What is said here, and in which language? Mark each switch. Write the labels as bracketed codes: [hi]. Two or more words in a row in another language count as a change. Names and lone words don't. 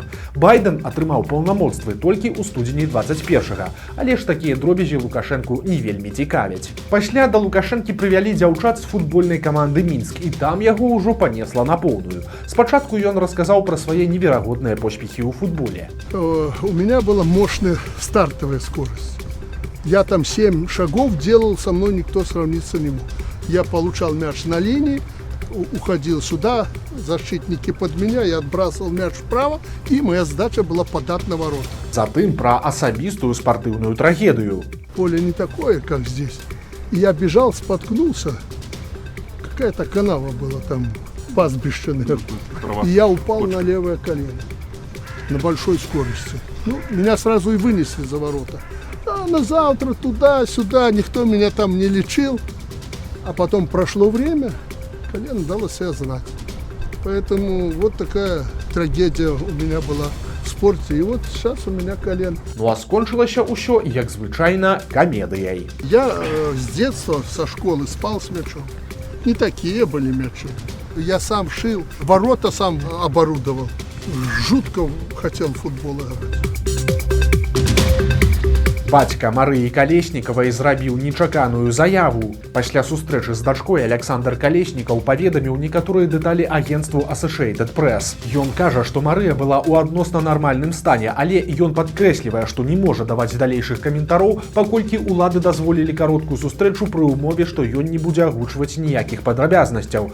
[be] Байден атрымаў паўнамоцтвы толькі ў студзені 21-го, але ж такія дробязі Лукашэнку не вельмі цікавяць. Пасля да Лукашэнкі прывялі дзяўчат з футбольнай каманды Мінск, і там яго ўжо панесла на поўную. Спачатку ён расказаў пра свае неверагодныя поспехі ў футболе. [ru] У меня была мощная стартовая скорость. Я там 7 шагов делал, со мной никто сравниться не мог. Я получал мяч на линии, уходил сюда, защитники под меня, я отбрасывал мяч вправо, и моя задача была подать на ворота. [be] Затым пра асабістую спартыўную трагедыю. [ru] Поле не такое, как здесь. И я бежал, споткнулся. Какая-то канава была там, пастбище. И я упал на левое колено на большой скорости. Ну, меня сразу и вынесли за ворота. А на завтра туда-сюда, никто меня там не лечил. А потом прошло время, колено дало себя знать. Поэтому вот такая трагедия у меня была в спорте. И вот сейчас у меня колено. [be] Ну а скончылася ўсё, як звычайна, камедыяй. [ru] Я с детства, со школы спал с мячом. Не такие были мячи. Я сам шил, ворота сам оборудовал. Жутко хотел в футбол играть. [be] Бацька Марыі Калеснікавай зрабіў нечаканую заяву. Пасля сустрэчы з дачкой Александр Калеснікаў паведаміў некаторыя дэталі агенцтву Associated Press. Ён кажа, што Марыя была ў адносна нармальным стане, але ён падкрэслівае, што не можа даваць далейшых каментароў, паколькі ўлады дазволілі кароткую сустрэчу пры ўмове, што ён не будзе агучваць ніякіх падрабязнасцяў.